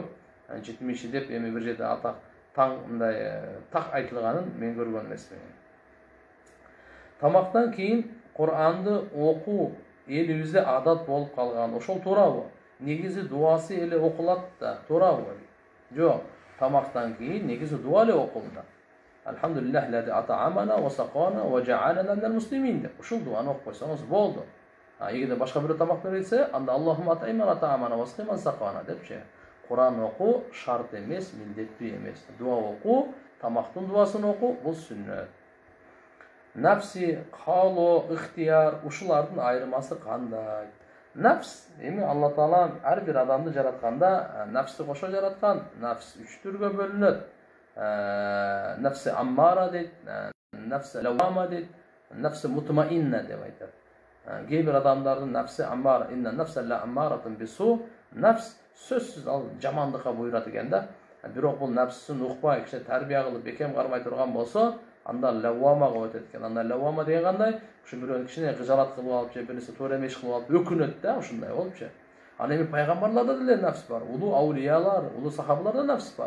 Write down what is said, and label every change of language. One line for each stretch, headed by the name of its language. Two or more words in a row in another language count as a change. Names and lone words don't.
Kyrgyz: 70 деп эми бир жерде атак таң мындай так айтылганын мен көргөн эмесмин. Тамактан кийин Куранды окуу элибизде адат болуп калган. Ошол туурабы? Негизи дуасы эле окулат да, туурабы? Жок. Тамактан кийин негизи дуа эле окулду.
Arabic: الحمد لله الذي أطعمنا وسقانا وجعلنا من المسلمين деп.
Kyrgyz: Ушул дуаны окуп койсоңуз болду. Эгерде башка бирөө тамак берилсе, анда
Arabic: اللهم أطعمنا وسقانا
Kyrgyz: депчи. Куран окуу шарт эмес, милдеттүү эмес. Дуа окуу, тамактын дуасын окуу бул сүннөт. Нафси, каалоо, ыхтияр ушулардын айырмасы кандай? Нафс, эми Алла Таала ар бир адамды жаратканда нафсти кошо жараткан. Нафс 3 түргө бөлүнөт.
Arabic: نفس أمارة
Kyrgyz: дейт,
Arabic: نفس لوامة
Kyrgyz: дейт,
Arabic: نفس مطمئنة
Kyrgyz: деп айтат. Кээ бир адамдардын
Arabic: نفس أمارة, إن النفس لأمارة بالسوء,
Kyrgyz: нафс сөзсүз ал жамандыкка буйрат экен да. Бирок бул нафсин укпай, киши тарбия кылып бекем кармай турган болсо, анда лавамага өтөт экен. Анда лавама деген кандай? Ушу бирөө кишине кыжалат кылып алып, же бирнерсе туура эмес кылып алып өкүнөт да, ушундай болупчу. Ал эми пайгамбарларда деле нафс бар, улуу аулиялар, улуу сахабаларда нафс бар.